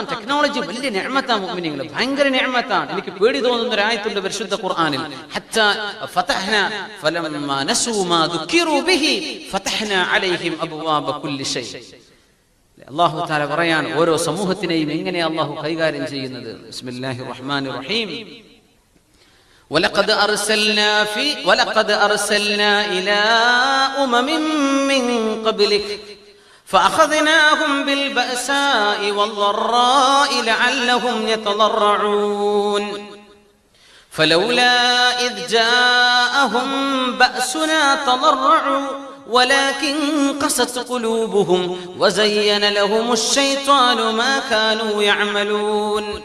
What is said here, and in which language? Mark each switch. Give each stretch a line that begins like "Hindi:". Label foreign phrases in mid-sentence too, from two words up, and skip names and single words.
Malayalam: ടെക്നോളജി വലിയ നിഅമത്താണ് മുഅ്മിനീങ്ങളെ, ഭയങ്കര നിഅമത്താണ്. എനിക്ക് പേടി തോന്നുന്ന ഒരു ആയത്തുണ്ട് പരിശുദ്ധ ഖുർആനിൽ,
Arabic: حتى فتحنا فلما نسوا ما ذكروا به فتحنا عليهم أبواب كل شيء. الله تعالى
Malayalam: പറയാൻ ഓരോ സമൂഹത്തിനെയും എങ്ങനെ അല്ലാഹു കൈകാര്യം ചെയ്യുന്നത്.
Arabic: بسم الله الرحمن الرحيم. ولقد أرسلنا إلى أمم من قبلك فأخذناهم بالبأساء والضراء لعلهم يتضرعون فلولا إذ جاءهم بأسنا تضرعوا ولكن قست قلوبهم وزين لهم الشيطان ما كانوا يعملون